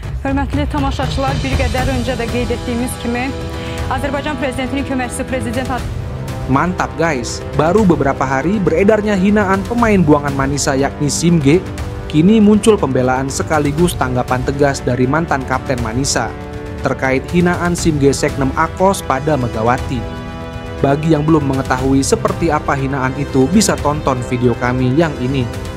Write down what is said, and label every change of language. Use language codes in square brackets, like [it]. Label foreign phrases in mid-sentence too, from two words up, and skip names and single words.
[az] Hörmətli tamaşaçılar, bir qədər öncə də qeyd etdiyimiz kimi Azərbaycan Prezidentinin köməkçisi Prezident [id] Mantap guys, baru beberapa hari beredarnya hinaan pemain buangan Manisa yakni Sim G, kini muncul pembelaan sekaligus tanggapan tegas dari mantan kapten Manisa terkait hinaan Sim G Seknem Akos pada Megawati. Bagi yang belum mengetahui seperti apa hinaan itu, bisa tonton video kami yang ini.